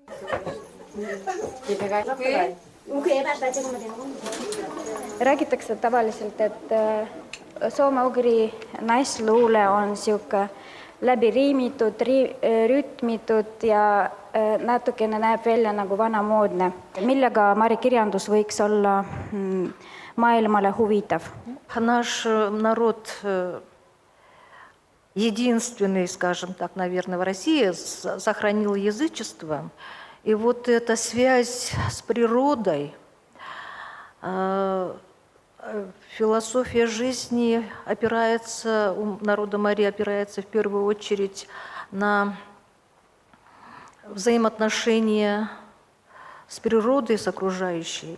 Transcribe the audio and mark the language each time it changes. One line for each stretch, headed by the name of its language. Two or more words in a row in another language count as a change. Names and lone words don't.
Estonian: Räägitakse tavaliselt, et soome-ugri naisluule on siuke läbi riimitud, rütmitud ja natukene näeb välja nagu vanamoodne. Millega Mari kirjandus võiks olla maailmale huvitav?
Russian: Наш народ единственный, скажем так, наверное, в России сохранил язычество. И вот эта связь с природой, философия жизни опирается, у народа Мари опирается в первую очередь на взаимоотношения с природой, с окружающей.